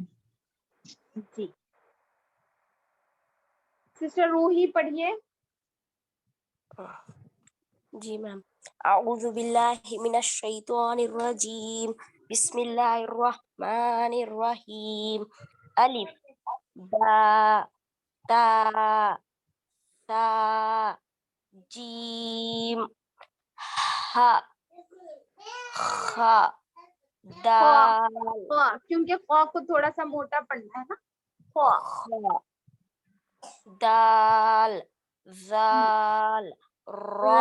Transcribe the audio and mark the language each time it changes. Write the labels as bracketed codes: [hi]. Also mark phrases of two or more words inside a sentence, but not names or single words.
[ur] جی سسٹر روحی پڑھیے. جی میم. [ar] اعوذ باللہ من الشیطان الرجیم بسم اللہ الرحمن الرحیم. [ur] الف با تا سا جیم ہا خا دال کیونکہ خا کو تھوڑا سا موٹا پڑھنا ہے نا. خا خا دال زال را